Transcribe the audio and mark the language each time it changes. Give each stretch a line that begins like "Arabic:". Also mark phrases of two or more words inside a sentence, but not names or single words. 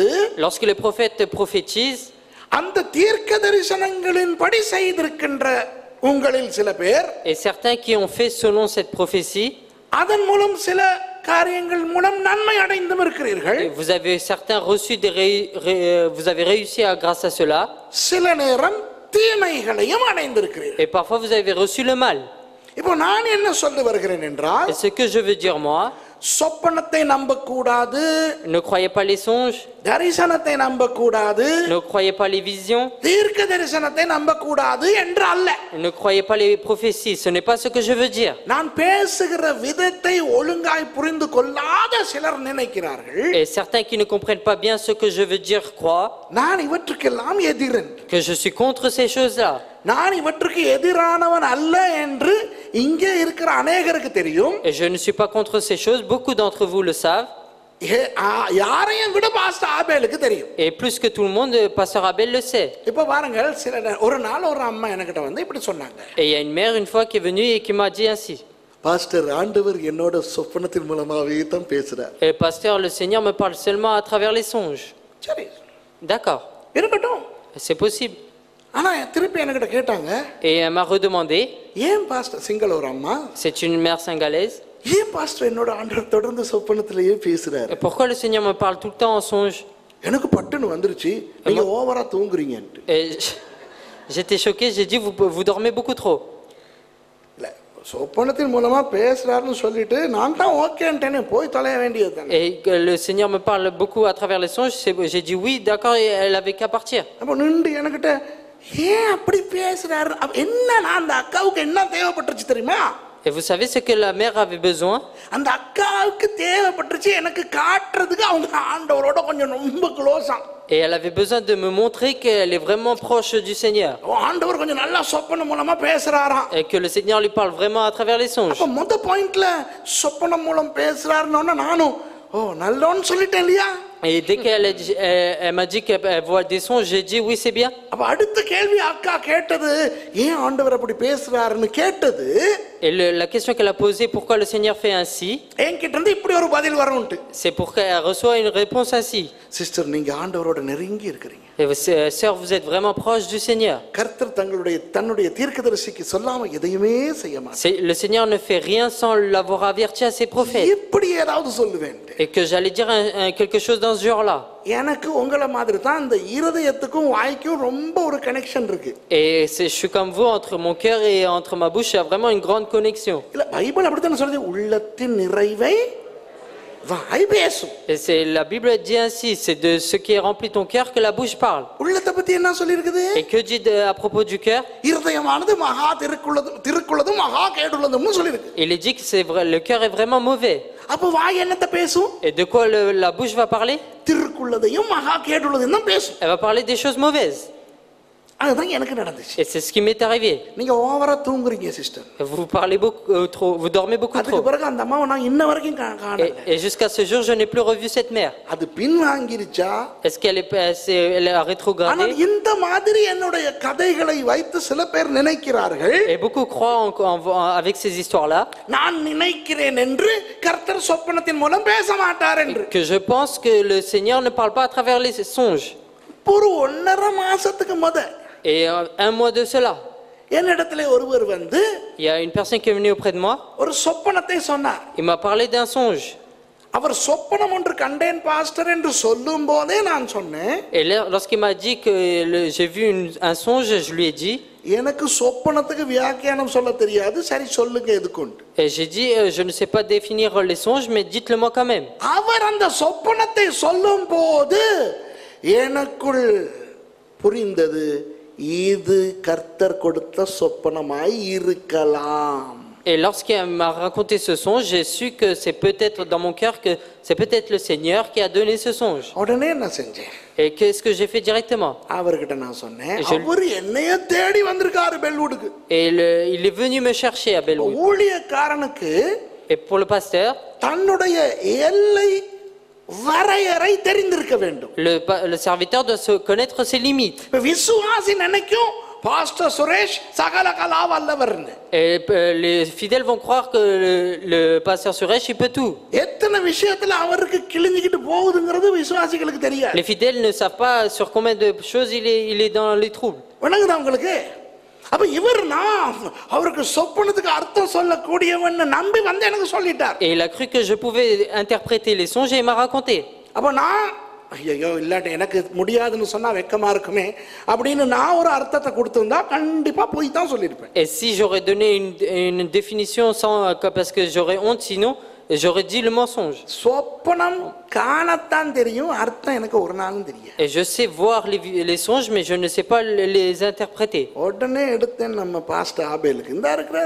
French: Lorsque les prophètes prophétisent,
Tamil: அந்த தீர்க்க தரிசனங்களின்படி செய்திருக்கின்ற உங்களில் சில பேர்
French: et certains qui ont fait selon cette prophétie,
Tamil: அதன் மூலம் சில காரியங்கள் மூலம் நன்மை அடைந்தும் இருக்கிறீர்கள்.
French: et vous avez certains reçu vous avez réussi grâce à cela,
Tamil: சில நேரம் தீமைகளையும் அடைந்திருக்கிறீர்கள்.
French: et parfois vous avez reçu le mal.
Tamil: இப்போ நான் என்ன சொல்ல வருகிறேன் என்றால்,
French: Et ce que je veux dire moi,
Tamil: சொப்பனத்தை நம்பக்கூடாது,
French: ne croyez pas les songes,
Tamil: தரிசனத்தை நம்பக்கூடாது,
French: ne croyez pas les visions,
Tamil: தீர்க்க தரிசனத்தை நம்பக்கூடாது என்று அல்ல.
French: ne croyez pas les prophéties, ce n'est pas ce que je veux dire.
Tamil: நான் பேசுகிற விதத்தை ஒழுங்காய் புரிந்து கொள்ளாத சிலர் நினைக்கிறார்கள்,
French: Et certains qui ne comprennent pas bien ce que je veux dire croient
Tamil: நான் இவற்றுக்கெல்லாம் எதிரன்,
French: que je suis contre ces choses-là.
Tamil: நான் இவற்றுக்கு எதிரானவன் அல்ல என்று இங்கே இருக்கிற அநேகருக்கு தெரியும்.
French: Et je ne suis pas contre ces choses, beaucoup d'entre vous le savent.
Tamil: யாரையும் விட பாஸ்டர் ஆபேலுக்கு தெரியும்.
French: Et plus que tout le monde, Pasteur Abel le sait.
Tamil: இப்ப பாருங்கள், ஒரு நாள் ஒரு அம்மா என்கிட்ட வந்து இப்படி சொன்னாங்க,
French: Et il y a une mère une fois qui est venue et qui m'a dit ainsi.
Tamil: பாஸ்டர் ஆண்டவர் என்னோட சொப்பனத்தின் மூலமாவே தான் பேசுறார்.
French: Et Pasteur, le Seigneur me parle seulement à travers les songes.
Tamil: சரி,
French: D'accord,
Tamil: இருக்கட்டும்.
French: c'est possible.
Tamil: ஆனா திருப்பி என்கிட்ட கேட்டாங்க,
French: Et elle m'a redemandé,
Tamil: ஏன் பாஸ்டர், சிங்கள ஒரு அம்மா,
French: c'est une mère singalaise,
Tamil: ஏன் பாஸ்டர் என்னோட ஆண்டவர் தொடர்ந்து சொப்பனத்திலேயே பேசுறாரு?
French: et pourquoi le Seigneur me parle tout le temps en songe?
Tamil: எனக்கு பட்டுன்னு வந்துருச்சு, நீங்க ஓவரா தூங்குறீங்கன்ட்டு.
French: Et j'étais choqué, j'ai dit vous dormez beaucoup trop.
Tamil: இல்ல, சொப்பனத்தின் மூலமா பேசுறாருன்னு சொல்லிட்டு நான் தான் ஓகேன்ட்டேனே, போய் தொலைய வேண்டியது தானே.
French: Et que le Seigneur me parle beaucoup à travers les songes, j'ai dit oui, d'accord, et elle avait qu'à partir.
Tamil: அப்ப நின்று என்கிட்ட ஏன் அப்படி பேசுறாரு, என்ன, நான் அந்த அக்காவுக்கு என்ன தேவைப்பட்டுருச்சு தெரியுமா?
French: Et vous savez ce que la mère avait besoin?
Tamil: அந்த அக்காவுக்கு தேவைப்பட்டுருச்சு எனக்கு காட்டுறதுக்கு அவங்க ஆண்டவரோட கொஞ்சம் ரொம்ப க்ளோஸா.
French: Et elle avait besoin de me montrer qu'elle est vraiment proche du Seigneur.
Tamil: ஆண்டவர் கொஞ்சம் நல்லா சொப்பனம் மூலமா பேசுறாராம்.
French: Et que le Seigneur lui parle vraiment à travers les songes.
Tamil: அப்ப மொத பாயிண்ட்ல சொப்பனம் மூலம் பேசுறாருன்னு நானும் நல்லோன்னு சொல்லிட்டேன் இல்லையா?
French: Et dès elle m'a dit qu'elle voit des songes, j'ai dit oui, c'est bien.
Tamil: அப்ப அடுத்த கேள்வி அக்கா கேட்டது, ஏன் ஆண்டவர் அப்படி பேசுறாருன்னு கேட்டது.
French: Et la question qu'elle a posée, pourquoi le Seigneur fait ainsi,
Tamil: என்கிட்ட இருந்து இப்படி ஒரு பதில் வரும்ட்டு.
French: c'est pour qu'elle reçoit une réponse ainsi.
Tamil: சிஸ்டர், நீங்க ஆண்டவரோட நெருங்கி இருக்கிறீங்க.
French: Et sœur, vous êtes vraiment proche du Seigneur.
Tamil: கர்த்தர் தன்னுடைய தீர்க்கதரிசிக்கு சொல்லாம எதையுமே செய்ய மாட்டார்.
French: Le Seigneur ne fait rien sans l'avoir averti à ses prophètes.
Tamil: இப்படி ஏதாவது சொல்லுவேன்.
French: Et que j'allais dire quelque chose dans ce genre-là.
Tamil: எனக்கு உங்களை மாதிரி தான் இந்த இருதயத்துக்கும் வாய்க்கும் ரொம்ப ஒரு கனெக்ஷன் இருக்கு.
French: Et je suis comme vous, entre mon cœur et entre ma bouche, il y a vraiment une grande connexion.
Tamil: இல்ல, பைபிள் அப்படித்தான் சொல்லுது, உள்ளத்தின் நிறைவை வாய் பேசும்.
French: Et la Bible dit ainsi, c'est de ce qui est rempli ton cœur que la bouche parle.
Tamil: உள்ளத்தை பத்தி என்ன சொல்லிருக்குது?
French: Et que dit à propos du cœur?
Tamil: இருதயமானது மகா திருக்குள்ளதும் மகா கேடுள்ளதும்னு சொல்லிருக்கு.
French: Il est dit que c'est vrai, le cœur est vraiment mauvais.
Tamil: அப்ப வாய் என்னத்தை பேசும்?
French: Et de quoi la bouche va parler?
Tamil: திருக்குள்ளதையும் மகா கேடுள்ளதையும் தான் பேசும்.
French: Elle va parler des choses mauvaises.
Tamil: அதுதான் எனக்கு நடந்துச்சு.
French: Et c'est ce qui m'est arrivé.
Tamil: நீங்க ஓவரா தூங்குறீங்க சிஸ்டர்.
French: Vous parlez beaucoup trop, vous dormez beaucoup
Tamil: அதுக்கு
French: trop.
Tamil: பிறகு அந்த அம்மாவை நான் இன்ன வரைக்கும் காணல.
French: Et jusqu'à ce jour, je n'ai plus revu cette mère.
Tamil: அது பின் வாங்கிருச்சா?
French: Est-ce qu'elle elle a
Tamil: ஆனால்
French: rétrogradé?
Tamil: இந்த மாதிரி என்னுடைய கதைகளை வைத்து சில பேர் நினைக்கிறார்கள்.
French: Et beaucoup croient avec ces histoires-là.
Tamil: நான் நினைக்கிறேன் என்று கர்த்தர் சொப்பனத்தின் மூலம் பேச மாட்டார் என்று.
French: Que je pense que le Seigneur ne parle pas à travers les songes.
Tamil: ஒரு 1.5 மாசத்துக்கு முத
French: Et un mois de cela,
Tamil: என்னிடத்திலே ஒருவர் வந்து
French: il y a une personne qui est venue auprès de moi.
Tamil: ஒரு சொப்பனத்தை சொன்னார்.
French: Il m'a parlé d'un songe.
Tamil: அவர் சொப்பனம் ஒன்று கண்டேன் பாஸ்டர் என்று சொல்லும் போதே நான் சொன்னேன்,
French: Et lorsqu'il m'a dit que j'ai vu un songe, je lui ai dit.
Tamil: எனக்கு சொப்பனத்துக்கு வியாக்கியானம் சொல்ல தெரியாது, சரி சொல்லுங்க எதுக்குண்டு.
French: Et j'ai dit, je ne sais pas définir les songes, mais dites-le-moi quand même.
Tamil: அவர் அந்த சொப்பனத்தை சொல்லும் போது எனக்குள் புரிந்தது, இது கர்த்தர் கொடுத்த சொப்பனமாய் இருக்கலாம்.
French: Et lorsqu'il m'a raconté ce songe, j'ai su que c'est peut-être dans mon cœur que c'est peut-être le Seigneur qui a donné ce songe.
Tamil: உடனே என்ன செஞ்சேன்?
French: Et qu'est-ce que j'ai fait directement?
Tamil: அவர்கிட்ட நான் சொன்னேன், அவர் என்னைய தேடி வந்திருக்காரு பெல்வுட்க்கு.
French: Et il est venu me chercher à Bellwood.
Tamil: ஊழியக்காரனுக்கு
French: Et pour le pasteur,
Tamil: தன்னுடைய எல்லை வரையறை தெரிந்திருக்க வேண்டும்.
French: le serviteur doit se connaître ses limites.
Tamil: இப்ப விசுவாசி நினைக்கும் பாஸ்டர் சுரேஷ் சகல கலா வல்லவர்னு.
French: Et les fidèles vont croire que le pasteur Suresh, il peut tout.
Tamil: எத்தனை விஷயத்துல அவருக்கு கிழிஞ்சிக்கிட்டு போகுதுங்கிறது விசுவாசிகளுக்கு தெரியாது.
French: Les fidèles ne savent pas sur combien de choses il est dans les troubles.
Tamil: வணங்குதா உங்களுக்கு? அப்ப இவர் நான் அவருக்கு சொப்பனத்துக்கு அர்த்தம் சொல்லக்கூடியவன் நம்பி வந்து எனக்கு சொல்லிட்டார்.
French: Et il a cru que je pouvais interpréter les songes et il m'a raconté.
Tamil: அப்ப நான் ஐயோ இல்லாட்டி எனக்கு முடியாதுன்னு சொன்னா வெக்கமா இருக்குமே அப்படின்னு நான் ஒரு அர்த்தத்தை கொடுத்திருந்தா கண்டிப்பா போய் தான் சொல்லியிருப்பேன்.
French: Et si j'aurais donné une définition sans parce que j'aurais honte sinon j'aurais dit le mensonge.
Tamil: சொப்பனம் காணத்தான் தெரியும், அர்த்தம் எனக்கு ஒரு நாளும் தெரியாது.
French: Et je sais voir les songes mais je ne sais pas les interpréter.
Tamil: உடனே எடுத்தேன் நம்ம பாஸ்டர் ஆபேலுக்கு, இந்த இருக்கிறாரு.